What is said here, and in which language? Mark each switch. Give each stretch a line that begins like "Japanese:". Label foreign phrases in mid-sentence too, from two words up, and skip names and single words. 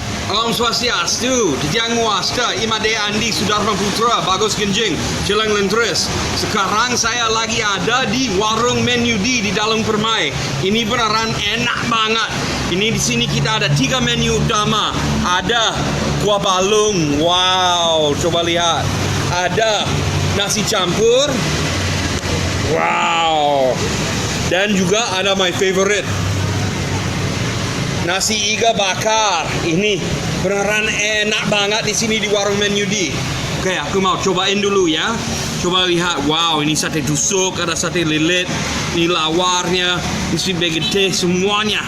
Balinese: Om Swastiastu, Dijang Wasta, Imade Andi Sudarma Putra, Bagus Genjing, Jelang Lentris.
Indonesian: Sekarang saya lagi ada di warung menu di Dalung Permai. Ini beneran enak banget. Ini di sini kita ada 3 menu utama. Ada kuah balung, wow, coba lihat. Ada nasi campur, wow. Dan juga ada
English: my favorite,
Indonesian: nasi iga bakar. Ini beneran enak banget di sini di warung menu di. Oke, aku mau cobain dulu ya. Coba lihat, wow, ini sate tusuk, ada sate lilit, ini lawarnya, ini begede semuanya.